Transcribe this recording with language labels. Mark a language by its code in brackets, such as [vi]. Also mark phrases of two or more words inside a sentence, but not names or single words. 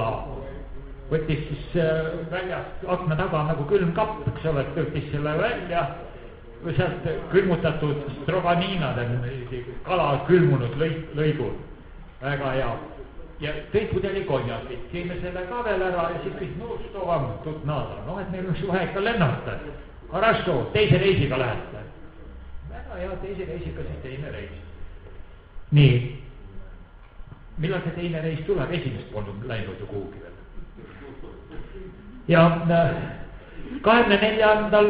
[et] Võttis siis väljast akna taga nagu külmkapp, eks ole, tõrtis selle välja, sealt külmutatud stroganiinad, kala külmunud lõigud, väga hea. Ja tõid pudeli konjakit, jõime selle ka veel ära ja siis kõik [ru] что вам тут надо, [et] noh, et meil on vaja ikka lennata. Хорошо, teise reisiga lähete. Väga hea, teise reisiga siis teine reis. Nii, millal see teine reis tuleb, esimest polnud läinud ju kuhugi veel. Ja 24.